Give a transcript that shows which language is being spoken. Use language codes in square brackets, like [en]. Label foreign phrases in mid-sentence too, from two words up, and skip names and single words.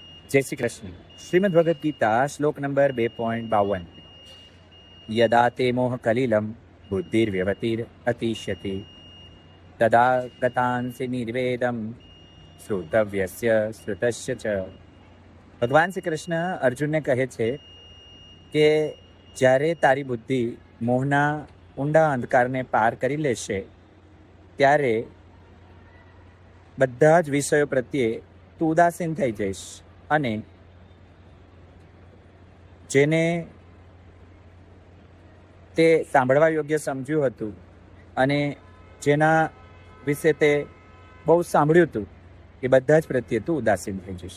[hi] जय श्री कृष्ण। श्रीमद् भगवद गीता श्लोक नंबर 2.52। [sa] यदा ते मोह कलिलम बुद्धिर्व्यवतिर अतिष्यति तदा गतांसि निर्वेदम श्रोतव्यस्य श्रुतस्य च। [gu] ભગવાન શ્રી કૃષ્ણ અર્જુનને કહે છે કે જ્યારે તારી બુદ્ધિ મોહના ઊંડા અંધકારને પાર કરી લેશે ત્યારે બધા જ વિષયો પ્રત્યે તું ઉદાસીન થઈ જઈશ અને જેને તે સાંભળવા યોગ્ય સમજ્યું હતું અને જેના વિશે તે બહુ સાંભળ્યું હતું એ બધા જ પ્રત્યે તું ઉદાસીન થઈ જઈશ।